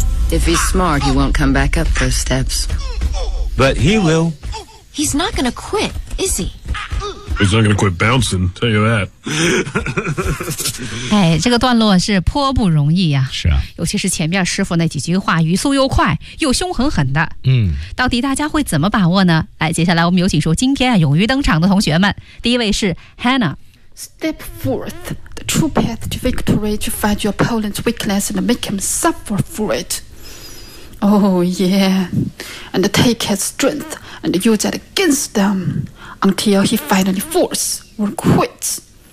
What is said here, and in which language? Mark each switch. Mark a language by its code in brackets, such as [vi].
[en] If he's smart, he won't come back up those steps. But he will. He's not gonna quit, is he? He's not gonna quit bouncing, tell you that. [zh] 哎，这个段落是颇不容易呀。是啊。尤其是前面师傅那几句话，语速又快，又凶狠狠的。嗯。到底大家会怎么把握呢？哎，接下来我们有请出今天啊勇于登场的同学们。第一位是 Hannah。 [en] Step forth, the true path to victory, to find your opponent's weakness and make him suffer for it. Oh, yeah. And take his strength and use it against them until he finally falls or quits.